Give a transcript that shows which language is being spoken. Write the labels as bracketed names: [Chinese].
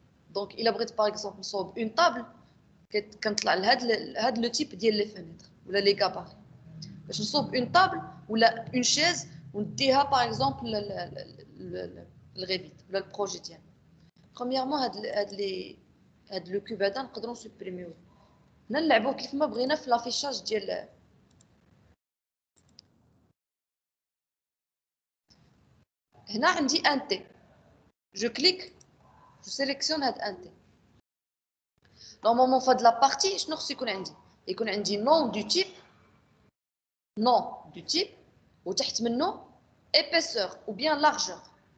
[French] Donc, il a par exemple une table qui a le type de fenêtres ou les gabarits. Je trouve une table ou une chaise ou par exemple le Revit, le projet. Premièrement, le cube on peut supprimer. [Arabic] نلعبوا كيف ما بغينا في [French] l'affichage [Arabic] ديال هنا عندي un T. [French] Je clique, je sélectionne un T. Normalement, [Arabic] في [French] la partie [Arabic] شنو خصو يكون عندي [French] nom du type [Arabic] وتحت منه [French] épaisseur ou bien largeur.